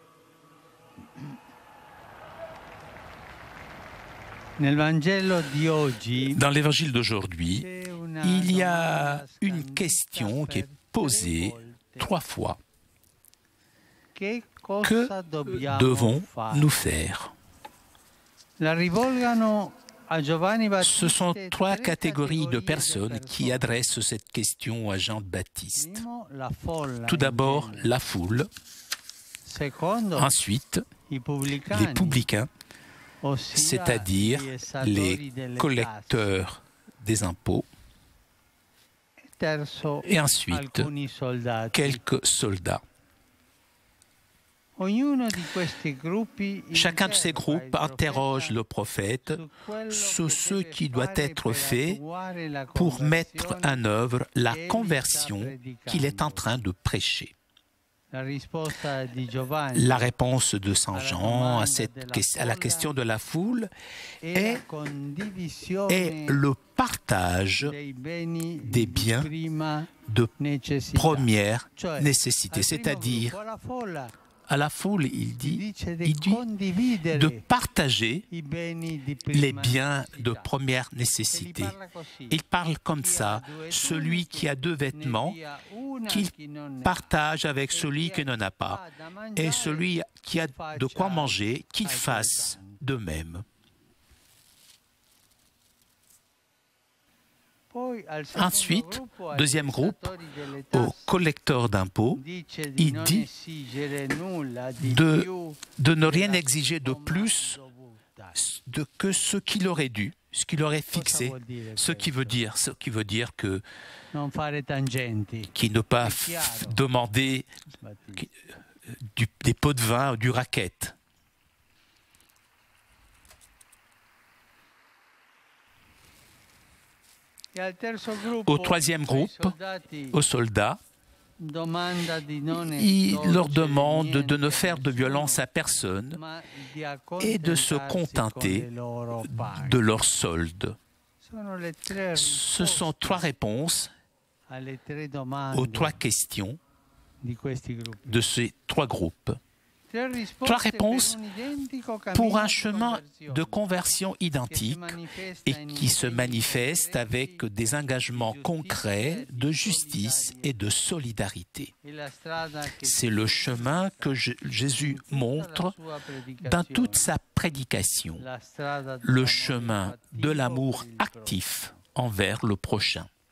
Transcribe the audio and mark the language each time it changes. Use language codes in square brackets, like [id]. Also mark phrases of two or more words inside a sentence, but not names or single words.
[it] Nel Vangelo di oggi, [fr] Dans l'évangile d'aujourd'hui, il y a une question qui est posée 3 fois. Que devons-nous faire? [it] la rivolgano a Giovanni [fr] Ce sont [it] Battista [fr] 3 catégories de personnes qui adressent cette question à Jean le Baptiste. [it] la folla, [fr] Tout d'abord, la foule, [it] secondo [fr] ensuite, [it] i [fr] les [it] pubblicani, [fr] publicains, [it] ossia [fr] c'est-à-dire [it] gli esatori [fr] les [it] delle [fr] collecteurs des impôts, [it] tasse. Terzo, [fr] et ensuite [it] alcuni soldati. [fr] quelques soldats. [it] Ognuno di questi gruppi [fr] Chacun de ces [it] interroga [fr] groupes [it] il profeta [fr] interroge le prophète [it] su quello [fr] sur [it] che [fr] ce [it] deve [fr] qui doit [it] fare [fr] être [it] per [fr] fait [it] attuare la [fr] pour mettre [it] conversione [fr] en œuvre la [it] che egli [fr] conversion [it] sta predicando. [fr] qu'il est en train de prêcher. [it] La risposta di Giovanni [fr] La réponse de Saint Jean à la [it] folla [fr] question de la foule [it] è [fr] est, [it] la condivisione [fr] est le partage [it] dei beni [fr] des [it] di [fr] biens [it] prima [fr] de [it] necessità. [fr] première [it] Cioè, [fr] nécessité, [it] al primo [fr] c'est-à-dire [it] gruppo, alla folla, [fr] à la foule, il [it] si [fr] dit [it] dice di condividere [fr] de partager [it] i beni di [fr] les [it] prima [fr] biens de [it] necessità. [fr] première [it] E li [fr] nécessité. [it] parla così. [fr] Il parle comme ça, celui qui a 2 vêtements, qu'il partage avec celui qui n'en a pas, et celui qui a de quoi manger, qu'il fasse de même. Ensuite, deuxième groupe, aux collecteurs d'impôts, il dit de ne rien exiger de plus que ce qu'il aurait dû, ce qu'il aurait fixé, ce qui veut dire que [it] Non fare tangenti. [fr] qui ne pas demander des pots de vin ou du racket. [it] E al terzo gruppo, [fr] Au troisième [it] i [fr] groupe, [it] soldati [fr] aux soldats, [it] domanda di non [fr] il leur [it] estorcere [fr] demande de [it] niente [fr] ne [it] a [fr] faire de violence à [it] nessuno, [fr] personne [it] ma di [fr] et de se [it] accontentarsi [fr] contenter [it] con le loro paghe. [fr] de leur solde. [it] Sono le tre [fr] Ce sont 3 réponses [it] alle tre domande [fr] aux 3 questions [it] di questi gruppi. [fr] de ces 3 groupes. [it] Tre risposte [fr] 3 réponses [it] per un identico [fr] pour [it] cammino [fr] un [it] di [fr] chemin [it] conversione [fr] de conversion identique et qui se manifeste avec des engagements concrets de justice et de solidarité. C'est le chemin que Jésus montre dans toute sa prédication, le chemin de l'amour actif envers le prochain.